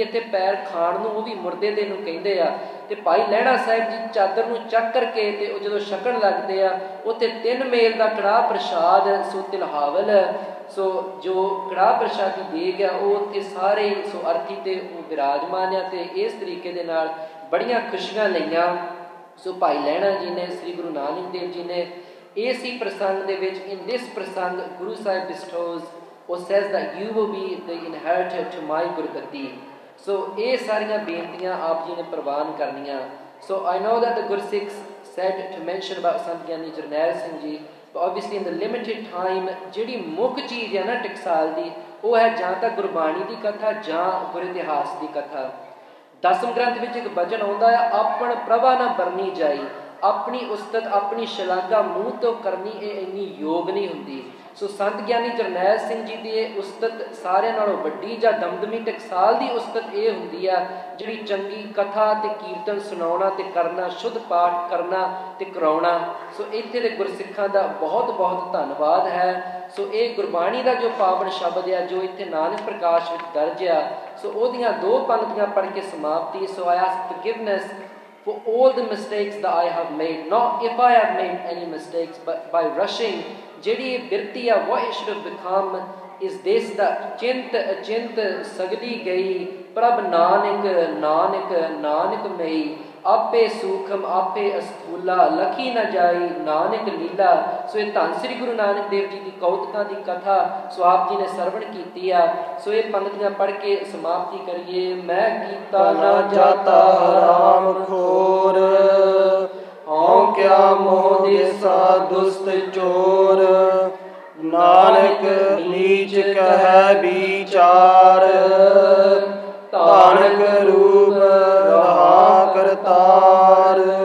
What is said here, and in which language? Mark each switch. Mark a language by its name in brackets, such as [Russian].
[Punjabi] ਇੱਥੇ ਪੈਰ ਖਾਣ ਨੂੰ ਉਹ ਵੀ ਮੁਰਦੇ ਦੇ ਨੂੰ ਕਹਿੰਦੇ ਆ। ਤੇ ਭਾਈ ਲਹਿਣਾ ਸਾਹਿਬ ਜੀ ਚਾਦਰ ਨੂੰ ਚੱਕ ਕਰਕੇ ਤੇ ਉਹ ਜਦੋਂ ਛਕਣ ਲੱਗਦੇ ਆ, ਉੱਥੇ 3 ਮੇਲ ਦਾ ਕੜਾਹ ਪ੍ਰਸ਼ਾਦ ਸੋ ਤਿਲਹਾਵਲ, ਸੋ ਜੋ ਕੜਾਹ ਪ੍ਰਸ਼ਾਦੀ ਦੇਗ ਆ ਉਹ ਉੱਥੇ ਸਾਰੇ ਸੋ ਅਰਥੀ ਤੇ ਉਹ ਵਿਰਾਜਮਾਨ ਆ। ਤੇ ਇਸ ਤਰੀਕੇ ਦੇ ਨਾਲ ਬੜੀਆਂ ਖੁਸ਼ੀਆਂ ਲਈਆਂ ਸੋ ਭਾਈ ਲਹਿਣਾ ਜੀ ਨੇ, ਸ੍ਰੀ ਗੁਰੂ ਨਾਨਕ ਦੇਵ ਜੀ ਨੇ। ਇਸੇ ਪ੍ਰਸੰਗ ਦੇ ਵਿੱਚ [English] in this [Punjabi] ਪ੍ਰਸੰਗ ਗੁਰੂ ਸਾਹਿਬ [English] bestows ਉਹ says that you will be the inheritor to my ਗੁਰਗੱਦੀ। [Punjabi] ਸੋ ਇਹ ਸਾਰੀਆਂ ਬੇਨਤੀਆਂ ਆਪ ਜੀ ਨੇ ਪ੍ਰਵਾਨ ਕਰਨੀਆਂ। [English] So I know that the Gursikhs said to mention about Sant Gyani Jarnail Singh Ji, but obviously in the limited time [Punjabi] ਜਿਹੜੀ ਮੁੱਖ ਚੀਜ਼ ਹੈ ਨਾ ਟਕਸਾਲ ਦੀ, ਉਹ ਹੈ ਜਾਂ ਤਾਂ ਗੁਰਬਾਣੀ ਦੀ ਕਥਾ ਜਾਂ ਗੁਰ ਇਤਿਹਾਸ ਦੀ ਕਥਾ। ਦਸਮ ਗ੍ਰੰਥ ਵਿੱਚ ਇੱਕ ਭਜਨ ਆਉਂਦਾ ਹੈ, ਆਪਣ ਪ੍ਰਭਾ ਨਾ ਬਰਨੀ ਜਾਈ, ਆਪਣੀ ਉਸਤਤ ਆਪਣੀ ਸ਼ਲਾਘਾ ਮੂੰਹ ਤੋਂ ਕਰਨੀ ਇਹ ਇੰਨੀ ਯੋਗ ਨਹੀਂ ਹੁੰਦੀ। ਸੋ ਸੰਤ ਗਿਆਨੀ ਜਰਨੈਲ ਸਿੰਘ ਜੀ ਦੀ ਇਹ ਉਸਤਤ ਸਾਰਿਆਂ ਨਾਲੋਂ ਵੱਡੀ ਜਾਂ ਦਮਦਮੀ ਟਕਸਾਲ ਦੀ ਉਸਤਤ ਇਹ ਹੁੰਦੀ ਆ ਜਿਹੜੀ ਚੰਗੀ ਕਥਾ ਤੇ ਕੀਰਤਨ ਸੁਣਾਉਣਾ ਤੇ ਕਰਨਾ, ਸ਼ੁੱਧ ਪਾਠ ਕਰਨਾ ਤੇ ਕਰਾਉਣਾ। ਸੋ ਇੱਥੇ ਦੇ ਗੁਰਸਿੱਖਾਂ ਦਾ ਬਹੁਤ ਬਹੁਤ ਧੰਨਵਾਦ ਹੈ। ਸੋ ਇਹ ਗੁਰਬਾਣੀ ਦਾ ਜੋ ਪਾਵਨ ਸ਼ਬਦ ਆ ਜੋ ਇੱਥੇ ਨਾਨਕ ਪ੍ਰਕਾਸ਼ ਵਿੱਚ ਦਰਜ ਆ, ਸੋ ਉਹਦੀਆਂ 2 ਪੰਕਤੀਆਂ ਪੜ੍ਹ ਕੇ ਸਮਾਪਤੀ। [English] so I ask forgiveness for all the mistakes that I have made, not if I have made any mistakes, but by rushing [Punjabi] ਜਿਹੜੀ ਇਹ ਬਿਰਤੀ ਆ, [English] what it should have become is this, that [Punjabi] ਚਿੰਤ ਅਚਿੰਤ ਸਗਲੀ ਗਈ, ਪ੍ਰਭ ਨਾਨਕ ਨਾਨਕ ਨਾਨਕ ਮਈ, ਆਪੇ ਸੂਖਮ ਆਪੇ ਅਸਥੂਲਾ, ਲਖੀ ਨਾ ਜਾਈ ਨਾਨਕ ਲੀਲਾ। ਸੋ ਇਹ ਧੰਨ ਸ੍ਰੀ ਗੁਰੂ ਨਾਨਕ ਦੇਵ ਜੀ ਦੀ ਕੌਤਕਾਂ ਦੀ ਕਥਾ ਸੋ ਆਪ ਜੀ ਨੇ ਸਰਵਣ ਕੀਤੀ ਆ। ਸੋ ਇਹ ਪੰਕਤੀਆਂ ਪੜ੍ਹ ਕੇ ਸਮਾਪਤੀ ਕਰੀਏ। ਮੈਂ ਕੀਤਾ ਨਾ ਜਾਤਾ ਹਰਾਮ ਖੋਰ, ਹਉ ਕਿਆ ਮੋਹ ਦੇਸਾ ਦੁਸਤ ਚੋਰ, ਨਾਨਕ ਨੀਚ ਕਹਿ ਵਿਚਾਰ, ਧਾਨਕ ਰੂਪ ਰਹਾ ਕਰਤਾਰ।